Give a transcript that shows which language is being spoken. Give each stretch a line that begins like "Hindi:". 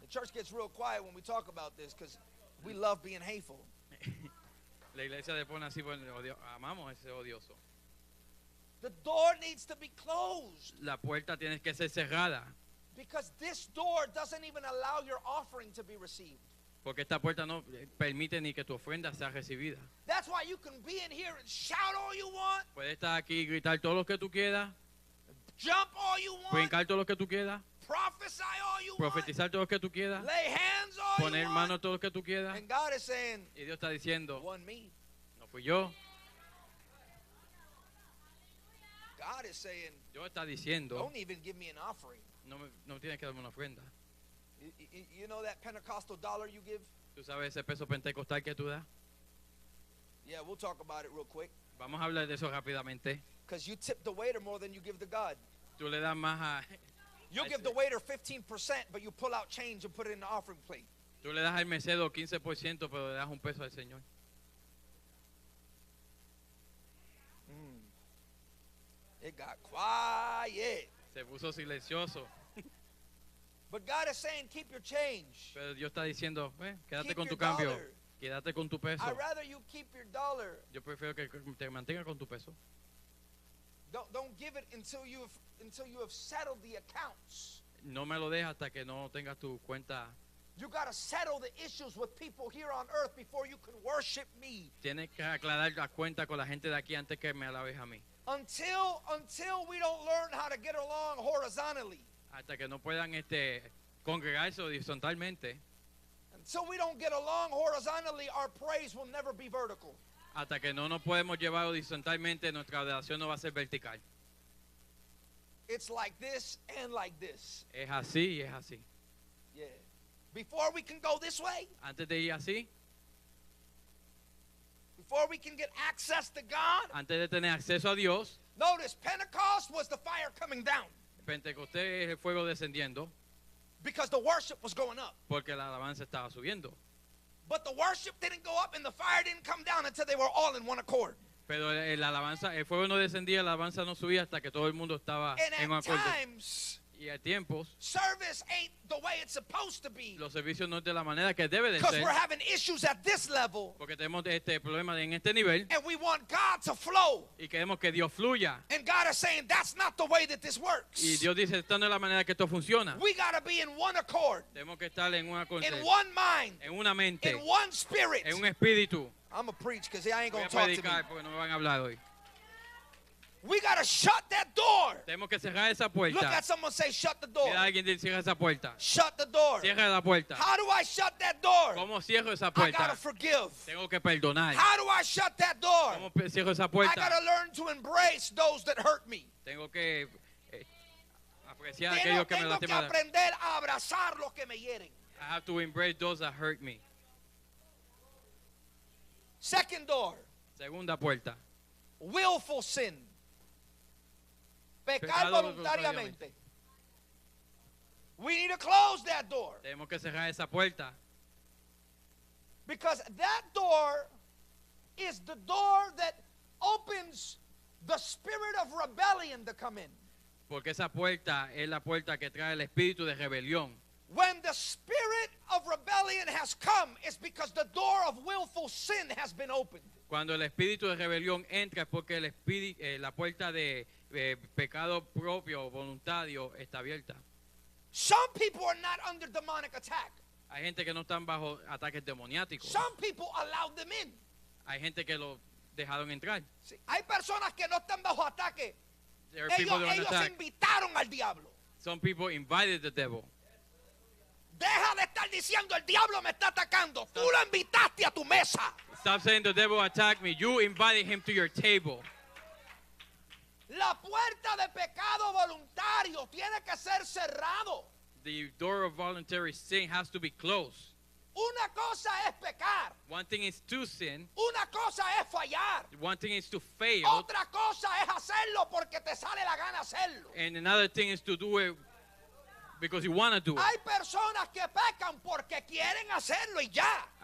English: The church gets real quiet when we talk about this because we love being hateful.
Spanish: La iglesia le pone así, bueno, amamos ese odioso.
English: The door needs to be closed
Spanish: La puerta tiene que ser cerrada,
English: because this door doesn't even allow your offering to be received.
Spanish: porque esta puerta no permite ni que tu ofrenda sea recibida.
English: That's why you can be in here and shout all you want,
Spanish: Puedes estar aquí y gritar todo lo que tú quieras,
English: jump all you want,
Spanish: brincar todo lo que tú quieras,
English: prophesy all you want,
Spanish: profetizar todo lo que tú quieras,
English: lay hands all
Spanish: poner
English: you
Spanish: mano
English: want.
Spanish: todo lo que tú quieras.
English: And God is saying,
Spanish: Y Dios está diciendo,
English: one me.
Spanish: no fui yo.
English: God is saying,
Spanish: Dios está diciendo,
English: don't even give me an offering.
Spanish: no tienes que darme una ofrenda.
English: You know that Pentecostal dollar you give?
Spanish: ¿Tú sabes ese peso pentecostal que tú das?
English: Yeah, we'll talk about it real quick.
Spanish: Vamos a hablar de eso rápidamente.
English: Because you tip the waiter more than you give to God.
Spanish: Tú le das más a...
English: You'll give the waiter 15%, but you pull out change and put it in the offering plate.
Spanish: Tú le das al mesero 15%, pero le das un peso al Señor.
English: It got quiet.
Spanish: Se puso silencioso.
English: But God is saying, keep your change.
Spanish: Pero Dios está diciendo, quédate
English: Keep
Spanish: con tu
English: your
Spanish: cambio.
English: dollar.
Spanish: Quédate con tu peso.
English: I'd rather you keep your dollar.
Spanish: Yo prefiero que te mantenga con tu peso.
English: Don't give it until you have settled the accounts.
Spanish: No me lo dejes hasta que no tengas tu cuenta.
English: You got to settle the issues with people here on earth before you can worship me.
Spanish: Tienes que aclarar las cuentas con la gente de aquí antes que me alabes a mí.
English: Until we don't learn how to get along horizontally.
Spanish: Hasta que no puedan congregarse horizontalmente.
English: Until we don't get along horizontally, our praise will never be vertical.
Spanish: Hasta que no nos podemos llevar horizontalmente, nuestra adoración no va a ser vertical.
English: It's like this and like this.
Spanish: Es así y es así.
English: Yeah. Before we can go this way,
Spanish: Antes de ir así,
English: before we can get access to God,
Spanish: antes de tener acceso a Dios,
English: notice Pentecost was the fire coming down
Spanish: Pentecostés es el fuego descendiendo
English: because the worship was going up.
Spanish: porque la alabanza estaba subiendo.
English: But the worship didn't go up and the fire didn't come down until they were all in one accord.
Spanish: Pero la alabanza, el fuego no descendía, la alabanza no subía hasta que todo el mundo estaba en un
English: And at
Spanish: acuerdo.
English: times,
Spanish: Y a tiempos,
English: service ain't the way it's supposed to be
Spanish: los servicios no es de la manera que debe de
English: because
Spanish: ser,
English: we're having issues at this level
Spanish: porque tenemos este problema en este nivel
English: and we want God to flow.
Spanish: y queremos que Dios fluya.
English: And God is saying that's not the way that this works.
Spanish: Y Dios dice, esta no es la manera que esto funciona.
English: We got to be in one accord,
Spanish: Tenemos que estar en una
English: in one mind,
Spanish: en una mente,
English: in one spirit.
Spanish: en un espíritu.
English: I'm going to preach because I ain't
Spanish: Voy
English: going
Spanish: a
English: to talk to me.
Spanish: predicar porque no me van a hablar hoy.
English: We got to shut that door.
Spanish: Tenemos que cerrar esa
English: Look
Spanish: puerta.
English: at someone, say, shut the door.
Spanish: Mira a alguien dice, cierra esa puerta.
English: Shut the door.
Spanish: Cierra la puerta.
English: How do I shut that door?
Spanish: ¿Cómo cierro esa
English: I got
Spanish: puerta?
English: to forgive.
Spanish: Tengo que perdonar.
English: How do I shut that door?
Spanish: ¿Cómo cierro esa
English: I got
Spanish: puerta?
English: to learn to embrace those that hurt me.
Spanish: Tengo que apreciar a aquellos que me Tengo que lastimaron. aprender a abrazar los que me hieren.
English: I have to embrace those that hurt me. Second door,
Spanish: Segunda puerta.
English: willful sin.
Spanish: Pecar Pecado voluntariamente.
English: We need to close that door
Spanish: Tenemos que cerrar esa puerta.
English: because that door is the door that opens the spirit of rebellion to come in.
Spanish: Porque esa puerta es la puerta que trae el espíritu de rebelión.
English: When the spirit of rebellion has come, it's because the door of willful sin has been opened.
Spanish: Cuando el espíritu de rebelión entra es porque la puerta de pecado propio, voluntario, está abierta.
English: Some people are not under demonic attack.
Spanish: Hay gente que no están bajo ataques demoniáticos.
English: Some people allowed them in.
Spanish: Hay gente que lo dejaron entrar. Sí. Hay personas que no están bajo ataque.
English: There are people that are
Spanish: Ellos
English: attack.
Spanish: invitaron al diablo.
English: Some people invited the devil.
Spanish: Deja de estar diciendo el diablo me está atacando. Tú lo invitaste a tu mesa.
English: Stop saying the devil attacked me. You invited him to your table.
Spanish: La puerta de pecado voluntario tiene que ser cerrado.
English: The door of voluntary sin has to be closed.
Spanish: Una cosa es pecar.
English: One thing is to sin.
Spanish: Una cosa es fallar.
English: One thing is to fail.
Spanish: Otra cosa es hacerlo porque te sale la gana hacerlo.
English: And another thing is to do it because you want to do it.
Spanish: Hay personas que pecan porque quieren hacerlo y ya.